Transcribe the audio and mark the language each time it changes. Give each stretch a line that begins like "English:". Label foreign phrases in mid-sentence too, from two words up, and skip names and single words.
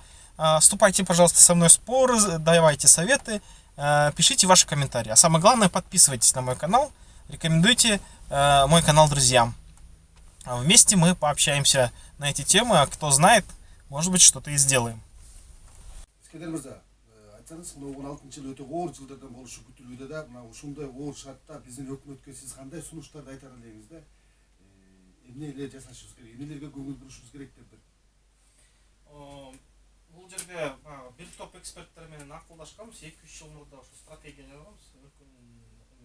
Russian: Вступайте, пожалуйста, со мной в споры, давайте советы, пишите ваши комментарии. А самое главное, подписывайтесь на мой канал, рекомендуйте мой канал друзьям. Вместе мы пообщаемся на эти темы, а кто знает, может быть, что-то и сделаем.
Kyrgyz: айтсаңыз, мына 16 жыл өте оор жылдардан болушу күтүлүүдө да, мына ушундай оор шартта биздин өкмөткө сиз кандай сунуштарды айтар элеңиз да? Эмне эле жасашыбыз керек, эмнелерге көңүл бурушубуз керек деп бир. Бул жерде бир топ эксперттер менен акылдашканбыз, 2-3 жыл мурда ушу стратегия жазганбыз.